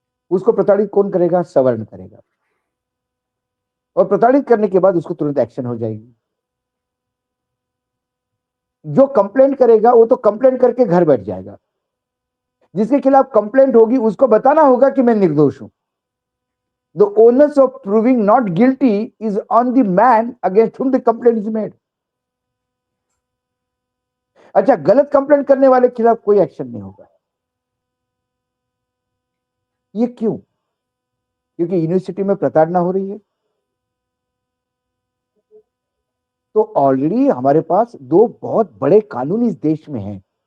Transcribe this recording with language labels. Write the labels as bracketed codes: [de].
[hi] उसको प्रताड़ित कौन करेगा, सवर्ण करेगा, और प्रताड़ित करने के बाद उसको तुरंत एक्शन हो जाएगी। जो कंप्लेंट करेगा वो तो कंप्लेंट करके घर बैठ जाएगा, जिसके खिलाफ कंप्लेंट होगी उसको बताना होगा कि मैं निर्दोष हूं। [en] The onus of proving not guilty is on the man against whom the complaint is made. [hi] अच्छा, गलत कंप्लेंट करने वाले के खिलाफ कोई एक्शन नहीं होगा। ये क्यों? क्योंकि यूनिवर्सिटी में प्रताड़ना हो रही है। तो ऑलरेडी हमारे पास 2 बहुत बड़े कानून इस देश में हैं।